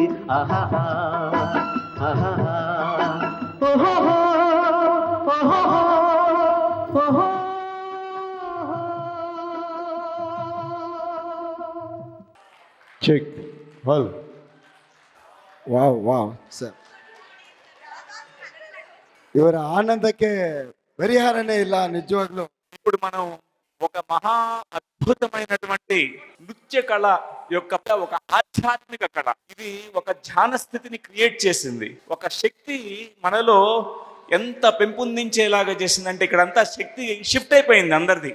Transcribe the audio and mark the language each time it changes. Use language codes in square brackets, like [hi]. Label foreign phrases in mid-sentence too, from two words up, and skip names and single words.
[kn] ಆಹಾ ಆಹಾ ಓಹೋ ಓಹೋ ಓಹೋ. ಚೆಕ್ ಹಲ್ ವಾವ್ ಸರ್, ಇವರ ಆನಂದಕ್ಕೆ ಪರಿಹಾರನೇ ಇಲ್ಲ నిజవాగ్లో. [te] ఇప్పుడు మనం ఒక మహా అద్భుతమైనటువంటి నృత్య కళ యొక్క ఒక ఆధ్యాత్మిక కళ. ఇది ఒక ధ్యాన స్థితిని క్రియేట్ చేసింది. ఒక శక్తి మనలో ఎంత పెంపొందించేలాగా చేసిందంటే ఇక్కడ అంతా శక్తి షిఫ్ట్ అయిపోయింది అందరిది.